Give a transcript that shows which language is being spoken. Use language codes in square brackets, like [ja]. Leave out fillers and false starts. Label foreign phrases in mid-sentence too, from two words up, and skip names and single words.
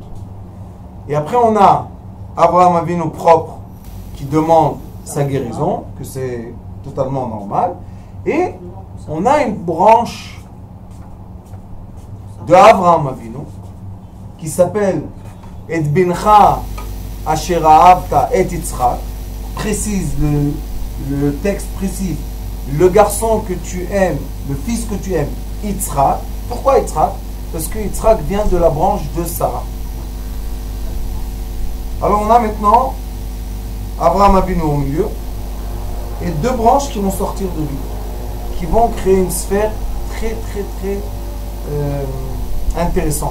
[fr] Et après, on a Abraham Avinu propre qui demande sa guérison, que c'est totalement normal. Et on a une branche de Abraham Avinu qui s'appelle [he] את בנך אשר אהבת את יצחק, [fr] précise, le texte précise, le garçon que tu aimes, le fils que tu aimes, Yitzchak. Pourquoi Yitzchak? Parce que Yitzchak vient de la branche de Sarah. Alors on a maintenant Abraham Avinu au milieu et 2 branches qui vont sortir de lui, qui vont créer une sphère très intéressante.